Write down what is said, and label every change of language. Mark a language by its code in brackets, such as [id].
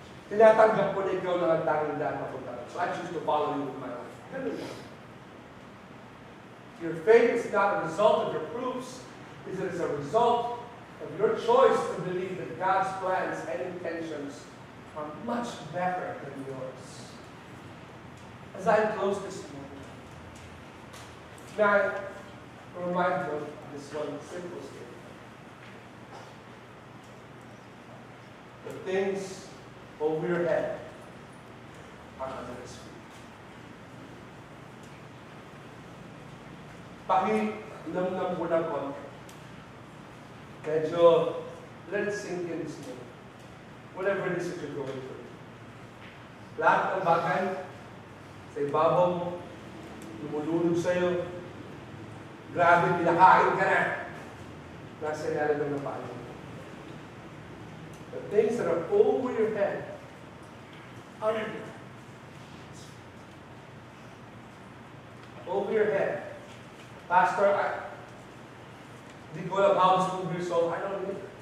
[tl] Tinatanggap ko na ikaw lang ang tanging daan papunta. [en] So I choose to follow you with my life. [tl] Ganun lang. [en] Your faith is not a result of your proofs. It is a result of your choice to believe that God's plans and intentions are much better than yours. As I close this morning, may I remind you of this one simple statement. The things over your head are under His feet. [tl] Pakilamnam po ng konti. Medyo, [en] let it sink in this moment. Whatever it is that you're going through. [tl] Lahat ng bagay sa ibabaw mo, lumulunod sa'yo, grabe, pinakain ka na. Nasa ilalim ng paa mo. [en] The things that are over your head, under you. Over your head. Pastor, [tl] di ko alam [en] how this will be resolved. I don't know.